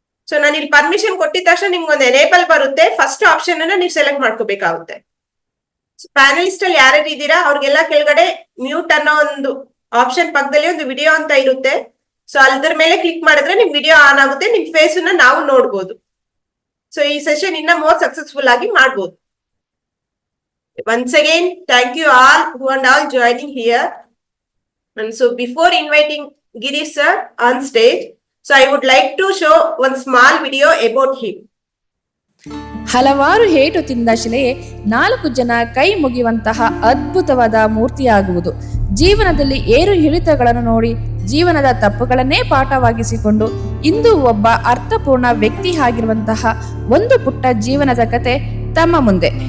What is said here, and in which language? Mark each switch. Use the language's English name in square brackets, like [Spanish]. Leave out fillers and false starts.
[Kannada] So ನಾನು ಇಲ್ಲಿ permission ಕೊಟ್ಟಿದ ತಕ್ಷಣ ನಿಮ್ಗೆ ಒಂದು ಎನೇಬಲ್ ಬರುತ್ತೆ. ಫಸ್ಟ್ ಆಪ್ಷನ್ ಅನ್ನ ನೀವು ಸೆಲೆಕ್ಟ್ ಮಾಡ್ಕೋಬೇಕಾಗುತ್ತೆ. ಪ್ಯಾನಲಿಸ್ಟ್ ಅಲ್ಲಿ ಯಾರ್ಯಾರು ಇದ್ದೀರಾ ಅವ್ರಿಗೆಲ್ಲ ಕೆಳಗಡೆ ಮ್ಯೂಟ್ ಅನ್ನೋ ಒಂದು ಆಪ್ಷನ್ ಪಕ್ಕದಲ್ಲಿ ಒಂದು ವಿಡಿಯೋ ಅಂತ ಇರುತ್ತೆ. ಸೊ ಅದ್ರ ಮೇಲೆ ಕ್ಲಿಕ್ ಮಾಡಿದ್ರೆ ನಿಮ್ ವಿಡಿಯೋ ಆನ್ ಆಗುತ್ತೆ, ನಿಮ್ ಫೇಸ್ ನ ನಾವು ನೋಡ್ಬೋದು. ಸೊ ಈ ಸೆಷನ್ ಇನ್ನ [English] more successful [Kannada] ಆಗಿ ಮಾಡ್ಬೋದು. [English] Once again, thank you all who are all joining here. And so before inviting Girish sir on stage, so I would like to show one small video about him. [Kannada] ಹಲವಾರು hate ತಿಂದ ಶಿಲೆಯೇ 4 ಜನ ಕೈ ಮುಗಿಯುವಂತಹ ಅದ್ಭುತವಾದ ಮೂರ್ತಿಯಾಗುವುದು. ಜೀವನದಲ್ಲಿ ಏರು ಇಳಿತಗಳನ್ನು ನೋಡಿ ಜೀವನದ ತಪ್ಪುಗಳನ್ನೇ ಪಾಠವಾಗಿಸಿಕೊಂಡು ಇಂದು ಒಬ್ಬ ಅರ್ಥಪೂರ್ಣ ವ್ಯಕ್ತಿ ಆಗಿರುವಂತಹ ಒಂದು ಪುಟ್ಟ ಜೀವನದ ಕತೆ ತಮ್ಮ ಮುಂದೆ.